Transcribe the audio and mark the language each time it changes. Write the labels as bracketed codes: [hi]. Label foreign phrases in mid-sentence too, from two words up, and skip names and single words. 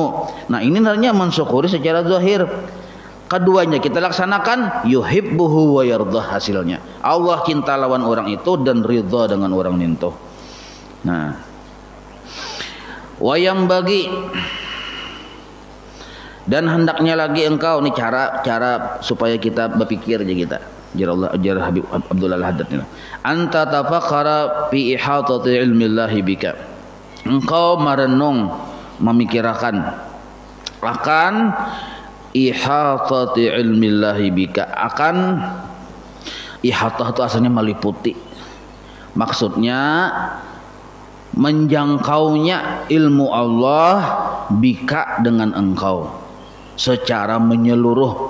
[bjn] Nah, ini namanya mensyukuri secara zahir. Keduanya kita laksanakan [ar] يحبه ويرضى, [bjn] hasilnya Allah cinta lawan orang itu dan ridha dengan orang itu. Nah, wayang bagi dan hendaknya lagi engkau, nih cara supaya kita berpikir aja kita. [ar] Jar Habib Abdullah Al-Haddad, أن تتفكر في إحاطة علم الله بك. [bjn] Engkau merenung memikirkan akan [ar] إحاطة علم الله بك, [bjn] akan ihatah itu asalnya meliputi, maksudnya menjangkaunya ilmu Allah bika dengan engkau secara menyeluruh.